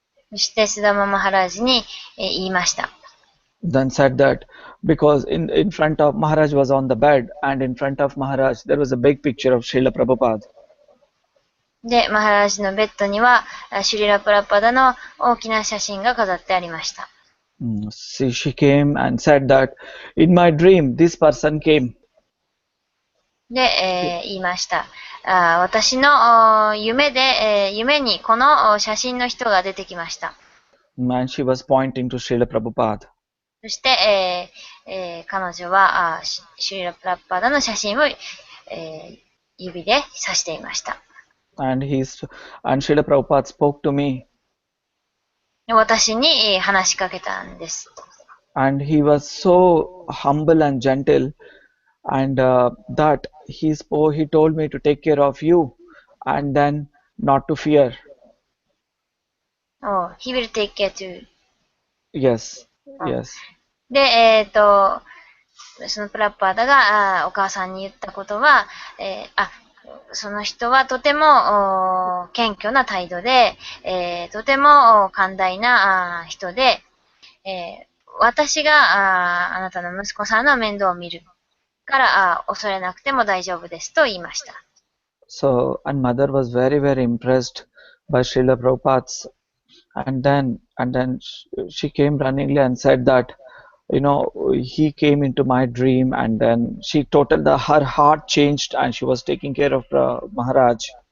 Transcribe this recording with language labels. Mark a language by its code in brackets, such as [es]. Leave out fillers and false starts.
[ja] そしてスダママハラジに言いました。 [en] Then said that because in front of Maharaj was on the bed and in front of Maharaj there was a big picture of Srila Prabhupada. [ja] で、マハラジのベッドにはシュリラプラパダの大きな写真が飾ってありました。 [en] She came and said that in my dream this person came. [ja] で、言いました。私の夢で、夢にこの写真の人が出てきました。 [en] And she was pointing to Srila Prabhupada. [ja] そして、彼女はシュリラプラッパダの写真を、指で指していました。 [en] And Srila Prabhupada spoke to me. [ja] 私に話しかけたんです。 [en] And he was so humble and gentle, and that he told me to take care of you, and then not to fear. Oh, he will take care to. Yes, yes. [ja] で、そのプラッパーダがお母さんに言ったことは、その人はとても謙虚な態度で、とても寛大な人で、私があなたの息子さんの面倒を見るから恐れなくても大丈夫ですと言いました。 [en] So, and mother was very, very impressed by Srila Prabhupada's, and then she came runningly and said that, he came into my dream, and then her heart changed and she was taking care of Maharaj.